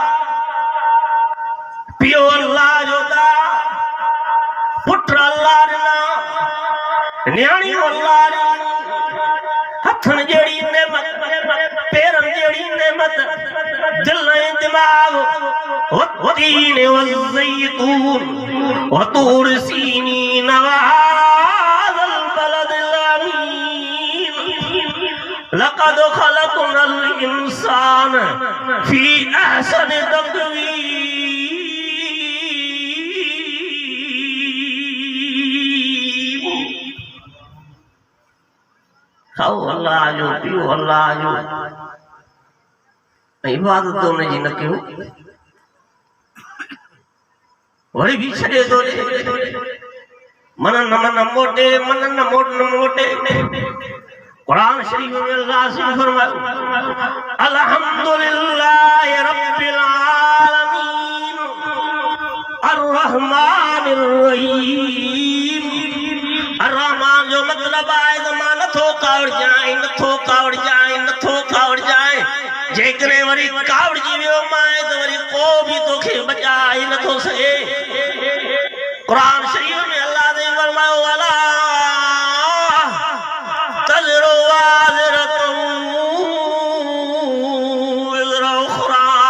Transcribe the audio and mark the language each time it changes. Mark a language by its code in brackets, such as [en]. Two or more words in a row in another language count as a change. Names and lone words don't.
[sd] पियो अल्लाह जो दा पुट अल्लाह ॾिना न्याणियूं अल्लाह ॾिनी हथनि जहिड़ी नेमत पेरनि जहिड़ी नेमत दिल ऐं दिमाग़ [ar] والتين والزيتون وطور سينين وهذا البلد الأمين لقد خلقنا الإنسان في أحسن تقويم. [sd] खाओ अल्लाह जो पियो अल्लाह जो इबादत उनजी न कयो वरी भी छॾे थो मन न मोटे कुरान शरीफ में अल्लाह से फरमायो [ar] الحمد لله رب العالمين الرحمن الرحيم. [sd] अर्रहमान जो मतलब आहे त मां नथो कावड़ जाए जेकॾहिं वरी कावड़जी वियो मां त वरी को बि तोखे बचाए नथो सघे। कुरान शरीफ में अल्लाह ने फरमायो [ar] ألا تزر وازرة وزر أخرى.